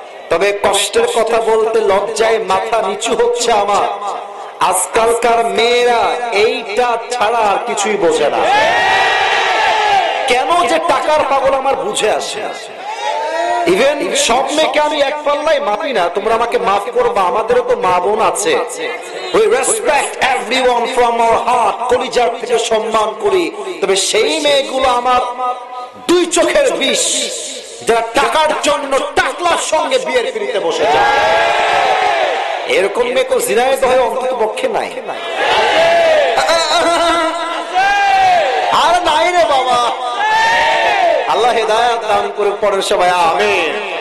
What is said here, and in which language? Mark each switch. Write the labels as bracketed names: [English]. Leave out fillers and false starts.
[Bangla] তবে কষ্টের কথা বলতে লজ্জায় মাথা নিচু হচ্ছে আমার। আজকালকার মেয়েরা এইটা ছাড়া আর কিছুই বোঝে না। কেন যে টাকার পাগল আমার বুঝে আসে। ইভেন সব মেয়েকে আমি এক পাল্লায় মাপি না, তোমরা আমাকে মাফ করবা, আমাদেরও তো মা বোন আছে। [English] We respect everyone from our heart, [Bangla] কলিজার থেকে সম্মান করি। তবে সেই মেয়েগুলো আমার দুই চোখের বিষ, যারা টাকার জন্য টাকলার সঙ্গে বিয়ের পিড়িতে বসে যায়। এরকম মেয়ে তো জিনায়েত হয়ে অন্তত পক্ষে নাই। আর নাই রে বাবা। আল্লাহ হেদায়েত দান করে, পড়েন সবাই আমিন।